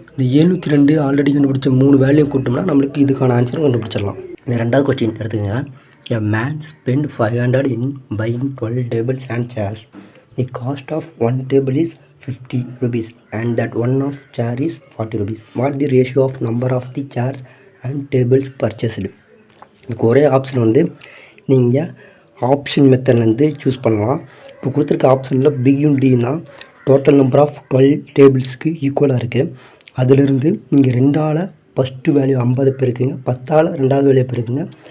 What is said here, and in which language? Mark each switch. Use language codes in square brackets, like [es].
[ta] இந்த 702 ஆல்ரெடி கண்டுபிடிச்ச 3 வேல்யூ கூட்டோம்னா நம்மளுக்கு இதுக்கான ஆன்சரும் கண்டுபிடிச்சிடலாம். இந்த ரெண்டாவது கொஸ்டின் எடுத்துக்கங்க. [en] A man spent 500 in buying 12 tables and chairs. The cost of one table is 50 rupees and that one of chair is 40 rupees. What the ratio of number of the chairs and tables purchased? [ta] இதுக்கு ஒரே option வந்து நீங்கள் option மெத்தட்லேருந்து choose பண்ணலாம். இப்போ கொடுத்துருக்க ஆப்ஷனில் பியும் Tina total number of 12 டேபிள்ஸ்க்கு ஈக்குவலாக இருக்குது. அதிலிருந்து நீங்கள் 2ஆல் ஃபஸ்ட்டு வேல்யூ 50 பெருக்குங்க, 10ஆல் 2வது வேல்யூ பெருக்குங்க.